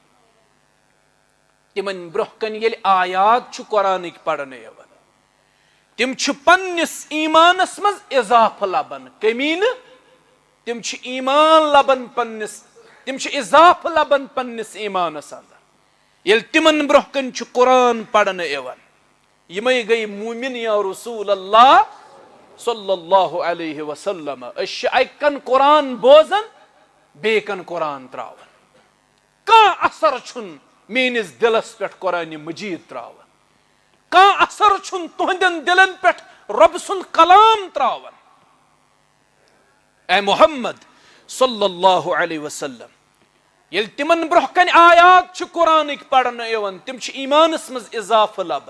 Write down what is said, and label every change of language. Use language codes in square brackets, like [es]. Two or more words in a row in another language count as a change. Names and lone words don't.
[ks] तिमन ब्रोह कन येल आयात छु कुरानिक पढ़ने यवन तिम छु पन्निस ईमानस मज इजाफ लबन कमीन तिम छु ईमान लबन पन्निस तिम छु इजाफ लबन पन्निस ईमानस अंदर येल तिमन ब्रोह कन छु कुरान पढ़ने यवन। यमय गई मोमिन [ar] يا رسول الله صلى الله عليه وسلم [ks] अश अकन कुरान बोजन बेकन कुरान त्रावन का असर छुन मेनिस दिलस पे कुरान मजीद त्रावन का असर छुन तुहंदन दिलन पे रब सुन कलाम त्रावन। ए मोहम्मद [ar] صلى الله عليه وسلم [ks] येल तिमन ब्रोह कन आयात छु कुरानिक पढ़ने यवन तिम छु ईमानस मज इजाफ लबन।